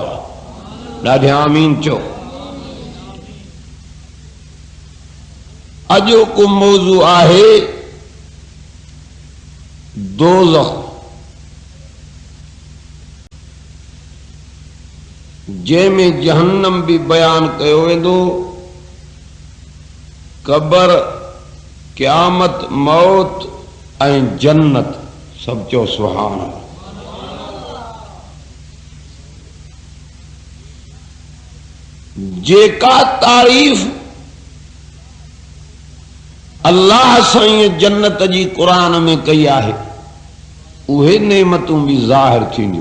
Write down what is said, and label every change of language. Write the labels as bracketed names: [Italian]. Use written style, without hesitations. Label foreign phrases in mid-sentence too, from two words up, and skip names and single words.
[Sindhi] ڈاڈھے آمین چو. اجو کو موضوع آہے دوزخ، جے میں جہنم بھی بیان کیو ویندو، قبر، قیامت، موت ऐं जन्नत. सभु चओ सुभाण अल्लाह. जेका तारीफ़ अल्लाह साईं जन्नत जी क़ुरान में कई आहे, उहे नेमतूं भी ज़ाहिर थींदियूं.